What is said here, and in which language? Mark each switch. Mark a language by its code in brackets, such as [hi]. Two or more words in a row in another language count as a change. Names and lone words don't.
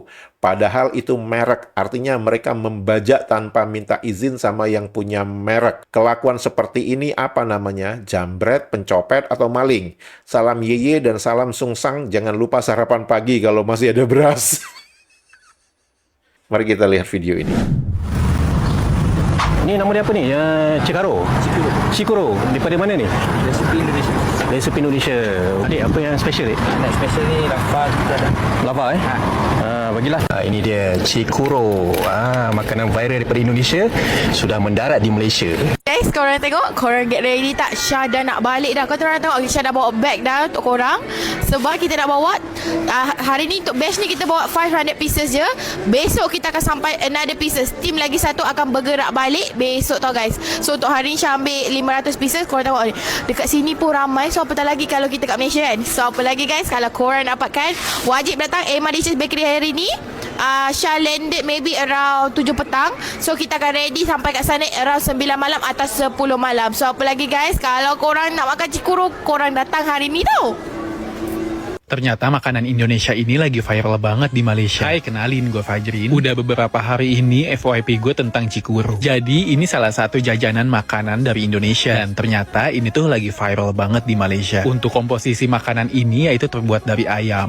[id] Padahal itu merek, artinya mereka membajak tanpa minta izin sama yang punya merek. Kelakuan seperti ini apa namanya? Jambret, pencopet, atau maling? [ms] Salam yeye dan salam sungsang, jangan lupa sarapan pagi kalau masih ada beras. Mari kita lihat video ini. Ni nama dia apa ni? Cikaro. Cikuro. Daripada mana ni? Resepi Indonesia. Resepi Indonesia. Adik, apa yang special ni? Yang special ni lava juga ada. Lava bagilah. Ini dia Cikuro. Makanan viral daripada Indonesia sudah mendarat di Malaysia. Guys, korang tengok, korang [en] get ready [ms] tak? Syah dah nak balik dah. Korang tengok, Syah dah bawa bag dah untuk korang. Sebab kita nak bawa, hari ni untuk batch ni kita bawa 500 pieces je. Besok kita akan sampai [en] another pieces. [ms] Team lagi satu akan bergerak balik besok tau guys. So untuk hari ni Syah ambil 500 pieces. Korang tengok ni, dekat sini pun ramai. So apatah lagi kalau kita kat Malaysia kan. So apa lagi guys, kalau korang dapatkan, wajib datang Emma Dishes Bakery hari ni. Syah [en] landed maybe around [ms] 7 petang. So kita akan ready sampai kat sana around 9 malam atau 10 malam. So apa lagi guys, kalau korang nak makan Cikuru, korang datang hari ni tau. [id] Ternyata makanan Indonesia ini lagi viral banget di Malaysia. Hai, kenalin, gue Fajrin. Udah beberapa hari ini FYP gue tentang Cikuru. Jadi ini salah satu jajanan makanan dari Indonesia. Dan ternyata ini tuh lagi viral banget di Malaysia. Untuk komposisi makanan ini yaitu terbuat dari ayam.